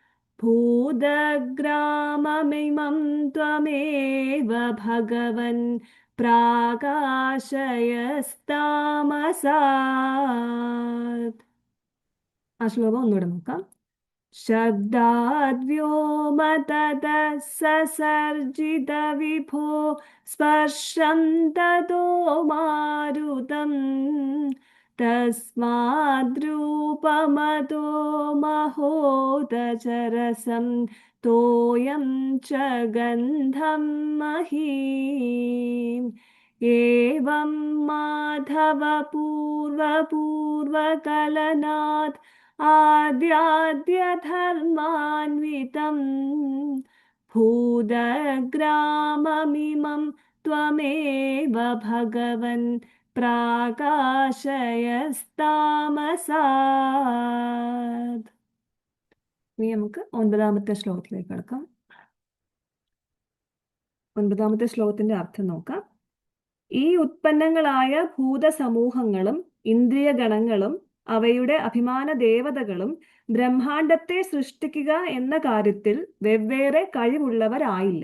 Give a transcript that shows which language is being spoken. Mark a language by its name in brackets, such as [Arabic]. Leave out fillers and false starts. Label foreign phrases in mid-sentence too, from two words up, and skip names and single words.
[Sanskrit] ഭൂതഗ്രാമമിമം ത്വമേവ ഭഗവൻ പ്രാകാശയസ്താമസാത്. [Malayalam] ആ ശ്ലോകം ഒന്നുകൂടെ നോക്കാം. [Sanskrit] ശബ്ദാദ്വ്യോമതതഃ സസർജിത വിഭോ സ്പർശം തതോ മാരുതം तस्माद्रूपमतो महोदचरसं तोयं च गन्धं महीम् एवं माधव पूर्वपूर्वकलनात् आद्याद्यधर्मान्वितम् भूदग्राममिमं त्वमेव भगवन् പ്രാകാശയസ്താമസാത്. [Malayalam] ഇനി നമുക്ക് 9-ാമത്തെ ശ്ലോകത്തിലേക്ക് കടക്കാം. 9-ാമത്തെ ശ്ലോകത്തിന്റെ അർത്ഥം നോക്കാം. ഈ ഉത്പന്നങ്ങളായ ഭൂതസമൂഹങ്ങളും ഇന്ദ്രിയഗണങ്ങളും അവയുടെ അഭിമാന ദേവതകളും ബ്രഹ്മാണ്ടത്തെ സൃഷ്ടിക്കുക എന്ന കാര്യത്തിൽ വെവ്വേറെ കഴിവുള്ളവരായില്ല.